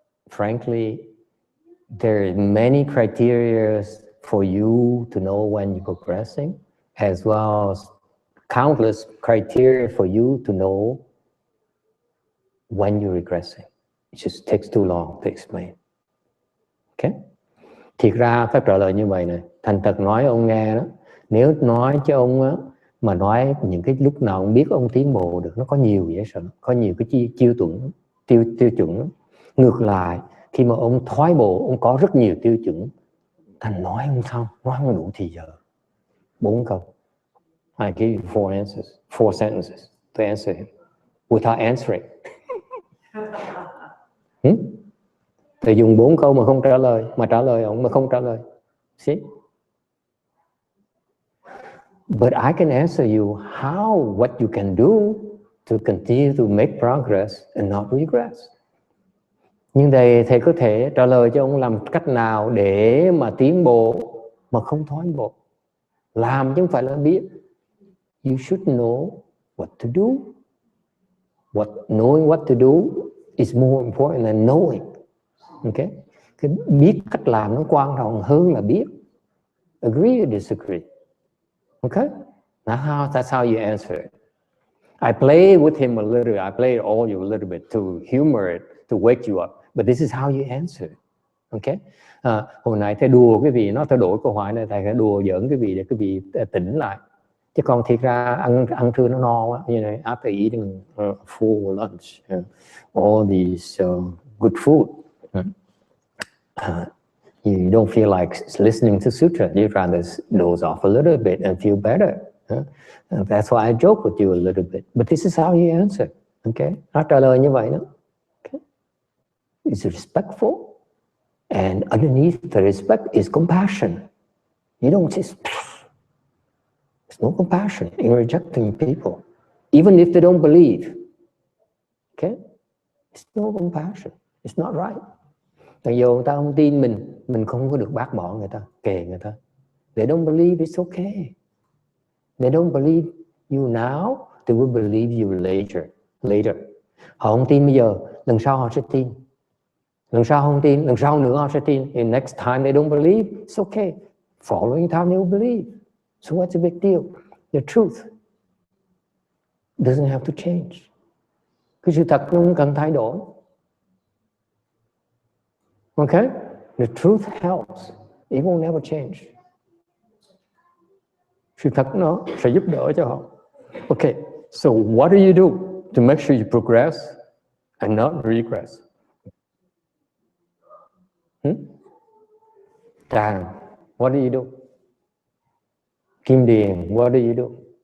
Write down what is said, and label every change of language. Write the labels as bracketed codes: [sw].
[en] Frankly, there are many criteria for you to know when you're progressing, as well as countless criteria for you to know when you're regressing. It just takes too long to explain. Okay? [vi] Thiệt ra phải trả lời như vậy này. Thành thật nói ông nghe đó. Nếu nói cho ông á, mà nói những cái lúc nào ông biết ông tiến bộ được, nó có nhiều vậy sao? Có nhiều cái tiêu chuẩn. Ngược lại, khi mà ông thoái bộ, ông có rất nhiều tiêu chuẩn. Thành nói không xong, nói không đủ thì giờ. 4 câu. [en] I give you 4 sentences to answer him without answering. [vi] Thì dùng 4 câu mà không trả lời, mà trả lời ông mà không trả lời. [en] See? But I can answer you what you can do to continue to make progress and not regress. [vi] Nhưng thầy có thể trả lời cho ông làm cách nào để mà tiến bộ mà không thoái bộ. Làm chứ không phải là biết. [en] You should know what to do. Knowing what to do is more important than knowing. Okay? [vi] Cái biết cách làm nó quan trọng hơn là biết. [en] Agree or disagree? Okay? That's how you answer it. I play with him a little. I play all you a little bit to humor it, to wake you up. But this is how you answer it. Okay? [vi] Hồi nãy thầy đùa cái vị, nó thay đổi câu hỏi này, thầy phải đùa giỡn cái vị để cái vị tỉnh lại. Chứ còn thiệt ra ăn trưa nó no quá. [en] You know, after eating full lunch, all these good food, you don't feel like listening to Sutra. You'd rather doze off a little bit and feel better. And that's why I joke with you a little bit. But this is how you answer. [vi] Okay? Nó trả lời như vậy đó. Okay? [en] It's respectful. And underneath the respect is compassion. You don't just... There's no compassion in rejecting people. Even if they don't believe. Okay? There's no compassion. It's not right. [vi] Mặc dù người ta không tin mình không có được bác bỏ người ta, kệ người ta. [en] They don't believe, it's okay. They don't believe you now, they will believe you later. [vi] Họ không tin bây giờ, lần sau họ sẽ tin. Lần sau không tin, lần sau nữa họ sẽ tin. [en] And next time they don't believe, it's okay. Following time they will believe. So what's the big deal? The truth doesn't have to change. [vi] Cái sự thật nó không cần thay đổi. [en] Okay? The truth helps. It will never change. [vi] Sự thật nó sẽ giúp đỡ cho họ. [en] Okay, so what do you do to make sure you progress and not regress? Tràng, what do you do? Kim Điền, what do you do?